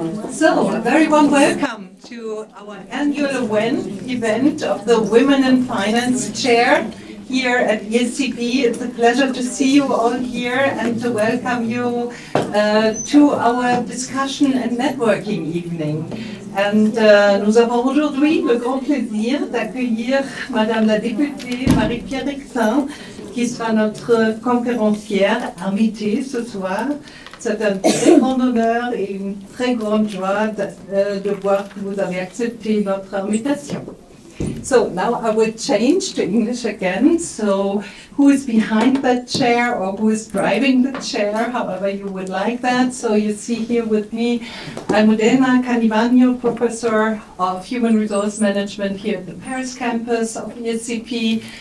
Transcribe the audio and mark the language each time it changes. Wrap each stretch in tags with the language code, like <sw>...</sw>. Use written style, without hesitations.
<en>So, a very warm welcome to our annual event of the Women in Finance Chair here at ESCP. It's a pleasure to see you all here and to welcome you to our discussion and networking evening.</en> <fr>And nous avons aujourd'hui le grand plaisir d'accueillir Madame la députée Marie-Pierre Rixain, qui sera notre conférencière invitée ce soir. C'est un très grand honneur et une très grande joie de voir que vous avez accepté notre invitation.</fr> <en>So now I will change to English again. So who is behind that chair or who is driving the chair, however you would like that. So you see here with me Almudena, Cañibano, Professor of Human Resource Management here at the Paris campus of ESCP.</en>